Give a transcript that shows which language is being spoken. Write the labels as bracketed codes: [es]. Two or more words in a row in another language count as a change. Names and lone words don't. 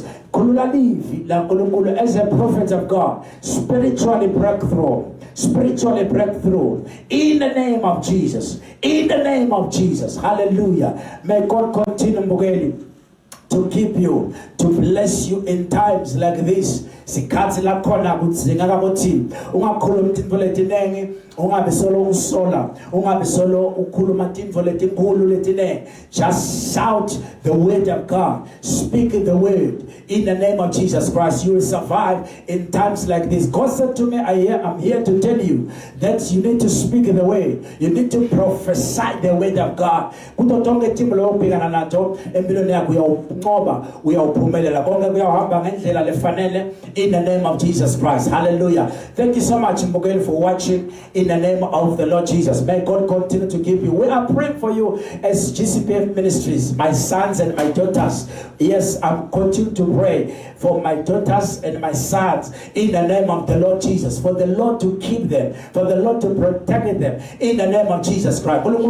[en] As a prophet of God, spiritually breakthrough, spiritually breakthrough in the name of Jesus. In the name of Jesus. Hallelujah. May God continue, Mugeli, to keep you, to bless you in times like this. [ss] Sikhathi la khona kudzinga kabothi ungakhuluma intfo letinengi, ungabe solo usola, ungabe solo ukhuluma intfo letinkulu letinengi. [en] Just shout the word of God, speak the word in the name of Jesus Christ. You will survive in times like this. God said to me, I'm here to tell you that you need to speak the word, you need to prophesy the word of God. [ss] Kutotonge timu lo ubhekana nato empilweni yakho uyawunqoba, uyawuphumelela konke kuyahamba ngendlela lefanele [en] in the name of Jesus Christ. [ss] Hallelujah. [en] Thank you so much, Mbogel, for watching in the name of the Lord Jesus. May God continue to keep you. We are praying for you as GCPF Ministries, my sons and my daughters. Yes, I'm continuing to pray for my daughters and my sons in the name of the Lord Jesus, for the Lord to keep them, for the Lord to protect them in the name of Jesus Christ.